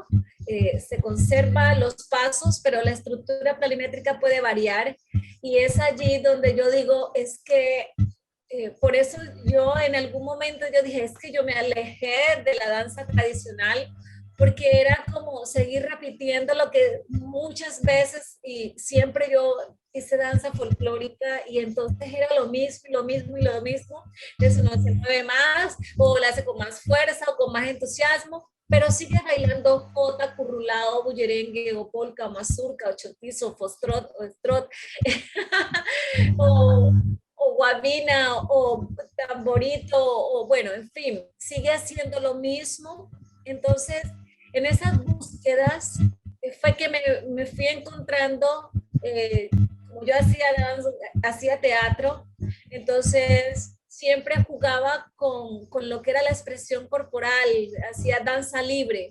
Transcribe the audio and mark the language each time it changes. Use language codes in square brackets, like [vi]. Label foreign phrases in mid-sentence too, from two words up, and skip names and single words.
[es] Se conserva los pasos, pero la estructura planimétrica puede variar, y es allí donde yo digo, es que por eso yo en algún momento yo dije, es que yo me alejé de la danza tradicional, porque era como seguir repitiendo lo que muchas veces y siempre yo hice danza folclórica, y entonces era lo mismo y lo mismo y lo mismo. Eso no se mueve más, o la hace con más fuerza o con más entusiasmo, pero sigue bailando jota, currulado, bullerengue, o polka, o mazurca, o chotizo, o foxtrot, o strut, o guabina, o tamborito, o bueno, en fin, sigue haciendo lo mismo. Entonces, en esas búsquedas fue que me fui encontrando, como yo hacía teatro, entonces siempre jugaba jugaba con lo que era la expresión corporal, hacía danza libre.